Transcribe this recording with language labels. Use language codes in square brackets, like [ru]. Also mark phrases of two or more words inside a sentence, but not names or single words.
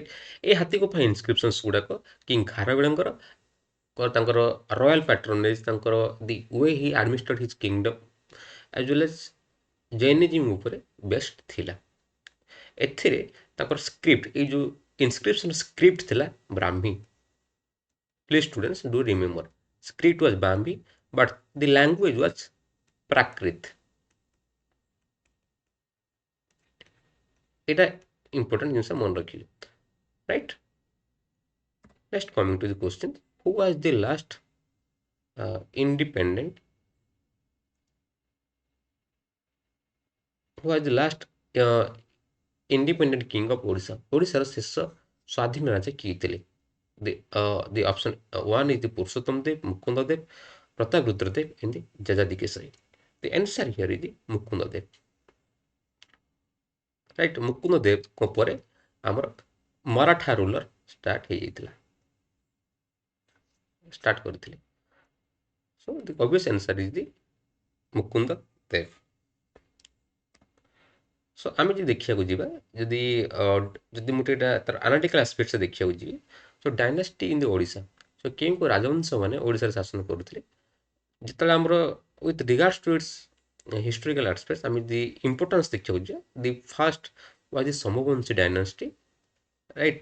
[or] ଏ ହାତୀଗୁମ୍ଫା ଇନସ୍କ୍ରିପସନ୍ସ ଗୁଡ଼ାକ କିଙ୍ଗ ଖାରବେଳଙ୍କର ତାଙ୍କର [en] royal patronage, [or] ତାଙ୍କର [en] the way he administrate his kingdom as well as Jainism [or] ଉପରେ ବେଷ୍ଟ ଥିଲା। ଏଥିରେ ତାଙ୍କର ସ୍କ୍ରିପ୍ଟ, ଏଇ ଯେଉଁ [en] inscription script [or] ଥିଲା ବ୍ରାହ୍ମୀ। [en] please students do remember, script was Brahmi but the language was Prakrit. [bn] এটা ইম্পর্টেন্ট জিনিস মনে রাখিলে, রাইট। [en] next coming to the question, who was the last independent, who was the last independent king of Odisha. [or] ওড়িশার ଶେଷ ସ୍ୱାଧୀନ ରାଜା କିଏ ଥିଲେ? [en] The option one is the Purushottam Dev, Mukunda Dev, Pratap Rudra Dev, and the Jajati Kesari. The answer here is the Mukunda Dev, right? [or] Mukunda Dev ପରେ ଆମର ମରାଠା ରୁଲର ଷ୍ଟାର୍ଟ କରିଥିଲେ। [en] So the obvious answer is the Mukunda Dev. [or] So ଆମେ ଯଦି ଦେଖିବାକୁ ଯିବା, ଯଦି ମୁଁ ଏଇଟା ତାର ଆନାଲିଟିକାଲ ଆସ୍ପେକ୍ଟରେ ଦେଖିବାକୁ ଯିବି, [en] so dynasty in the Odisha, [or] ସୋ କେଉଁ ରାଜବଂଶ ମାନେ ଓଡ଼ିଶାରେ ଶାସନ କରୁଥିଲେ? ଯେତେବେଳେ ଆମର [en] with regards to its historical aspects [or] ଆମେ ଯଦି ଇମ୍ପୋର୍ଟାନ୍ସ ଦେଖିବାକୁ ଯିବା, [en] the first was the Somavamshi dynasty, right.